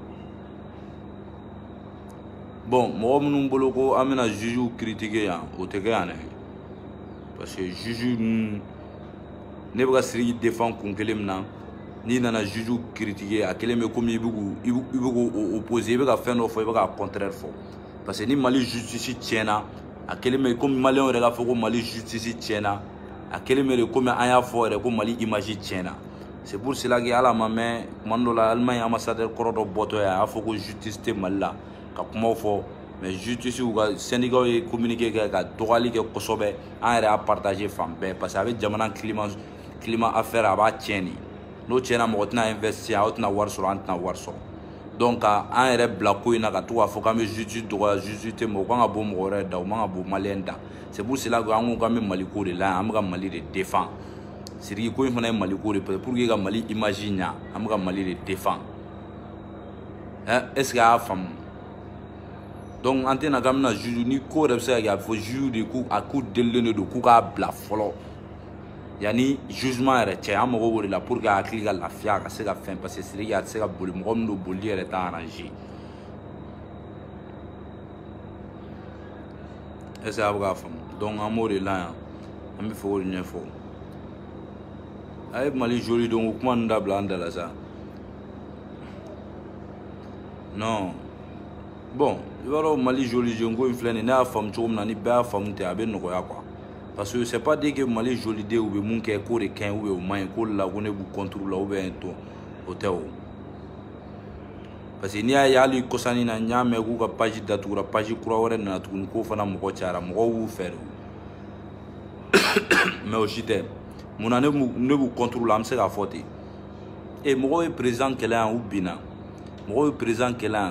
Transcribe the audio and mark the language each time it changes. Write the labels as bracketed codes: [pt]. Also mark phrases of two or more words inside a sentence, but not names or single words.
[bm] bon mɔgɔ minnu bolo ko an bɛna [fr] juge critiquer [bm] yan o tɛ kɛ yan dɛ [fr] parce que juge [bm] ne bɛ ka Sidiki défend kun kelen min na n'i nana [fr] juge critiquer [bm] a kelen bɛ komi i bɛ k'o opposer i bɛ ka fɛn dɔ fɔ i bɛ ka contraire fɔ [fr] parce que [bm] ni Mali justice tiɲɛna a kelen bɛ komi maliyɛnw yɛrɛ k'a fɔ ko Mali justice tiɲɛna a kelen bɛ de komi an y'a fɔ yɛrɛ ko Mali image tiɲɛna [fr] c'est pour cela que [bm] ala ma mɛn tuma dɔ la Allemagne ambassadeur kɔrɔ dɔ bɔtɔ ye a y'a fɔ ko justice tɛ Mali la ka kumaw fɔ mais justice u ka syndicat ye communiqué kɛ ka dɔgɔyali kɛ kosɛbɛ an yɛrɛ y'a partager fan bɛɛ [fr] parce que [bm] a bɛ jamana [fr] climat affaire [bm] a b'a tiɲɛ de n'o tiɲɛna mɔgɔ tɛna investir aw tɛna wari sɔrɔ an tɛna wari sɔrɔ donc an yɛrɛ bila ko in na ka to k'a fɔ k'an bɛ justice dɔgɔya justice tɛ mɔgɔ kan ka bɔ mɔgɔ wɛrɛ da o man ka bɔ maliyɛn da [fr] c'est pour [bm] cela que an ko k'an bɛ Mali ko de la an bɛ ka Mali de défend Sidiki ko in fana ye Mali ko de [fr] pour que [bm] ka Mali image ɲa an bɛ ka Mali de défend [fr] est ce que [bm] a y'a faamu donc an tɛna k'an bɛna juge ni ko yɛrɛ bɛ se ka kɛ a bɛ fɔ juge de k'u delilen de don k'u k'a bila fɔlɔ yanni jugement yɛrɛ cɛ an mago b'o de la [fr] pour que [bm] a hakili ka lafiya a ka se ka fɛn [fr] parce que [bm] Sidiki a tɛ se ka boli mɔgɔ min don bolili yɛrɛ t'a arranger [fr] est ce que [bm] a bɛ k'a faamu donc an b'o de la yan an bɛ fɛ k'o de ɲɛfɔ a ye Mali joli don o kuma ninnu dabila an da la sa non bon i b'a dɔn Mali joli don ko in filɛ nin ye ne y'a faamu cogo min na ni bɛɛ y'a faamu ten a bɛ nɔgɔya [fr] quoi parce que c'est pas dit que [bm] Mali joli den u bɛ mun kɛ k'o de ka ɲi [fr] ou bien [bm] o man ɲi k'o de la ko ne b'u contre la [fr] ou bien [bm] o tɛ o [fr] parce que [bm] n'i y'a ye hali kɔsani na n y'a mɛn k'u ka page datugura page kura wɛrɛ nana tuguni k'o fana mɔgɔ cayara mɔgɔw b'u fɛ de mais o si tɛ munna ne b'u contre la an bɛ se k'a fɔ ten mɔgɔw ye président kɛlɛ yan u binna mɔgɔw ye président kɛlɛ